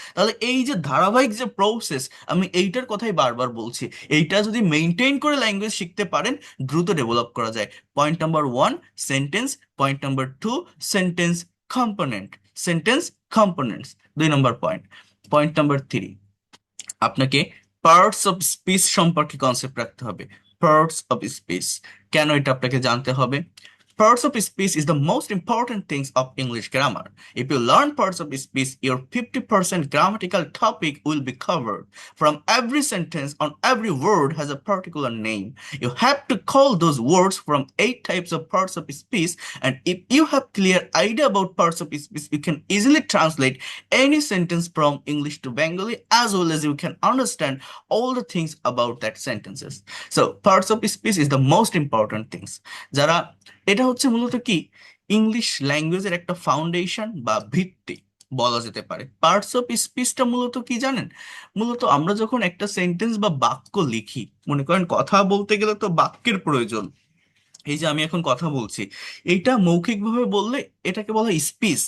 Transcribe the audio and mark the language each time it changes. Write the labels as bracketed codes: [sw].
[bn] তাহলে এই যে ধারাবাহিক যে প্রসেস, আমি এইটার কথাই বারবার বলছি, এইটা যদি মেনটেন করে ল্যাঙ্গুয়েজ শিখতে পারেন, দ্রুত ডেভেলপ করা যায়। Point number 1, sentence. Point number 2, sentence component, sentence components. 2 নম্বর পয়েন্ট। পয়েন্ট নাম্বার 3, আপনাকে পার্টস অফ স্পিচ সম্পর্কে কনসেপ্ট রাখতে হবে। পার্টস অফ স্পিচ, কেন এটা আপনাকে জানতে হবে? [en] Parts of speech is the most important things of English grammar. If you learn parts of speech, your 50% grammatical topic will be covered. From every sentence on every word has a particular name. You have to call those words from 8 types of parts of speech, and if you have clear idea about parts of speech, you can easily translate any sentence from English to Bengali, as well as you can understand all the things about that sentences. So parts of speech is the most important things. [bn] যারা এটা হচ্ছে মূলত কি English ল্যাঙ্গুয়েজের একটা foundation বা ভিত্তি বলা যেতে পারে। পার্টস অফ স্পিচটা মূলত কি জানেন? মূলত আমরা যখন একটা সেন্টেন্স বা বাক্য লিখি, মনে করেন কথা বলতে গেলে তো বাক্যের প্রয়োজন। এই যে আমি এখন কথা বলছি, এইটা মৌখিকভাবে বললে এটাকে বলা হয় স্পিচ।